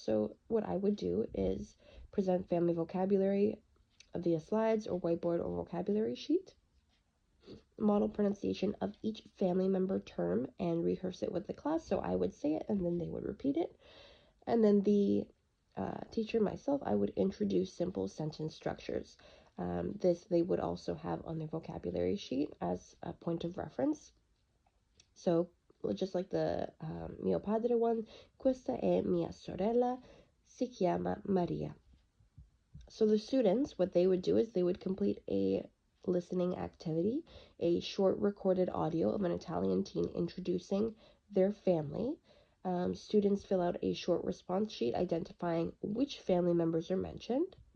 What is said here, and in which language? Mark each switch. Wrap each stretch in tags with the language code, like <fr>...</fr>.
<en>So what I would do is present family vocabulary via slides or whiteboard or vocabulary sheet, model pronunciation of each family member term and rehearse it with the class. So I would say it and then they would repeat it. And then the teacher, myself, I would introduce simple sentence structures. This they would also have on their vocabulary sheet as a point of reference. So just like the</en> <it>mio padre</it> <en>one,</en> <it>questa è mia sorella, si chiama Maria.</it> <en>So the students, what they would do is they would complete a listening activity, a short recorded audio of an Italian teen introducing their family. Students fill out a short response sheet identifying which family members are mentioned.</en>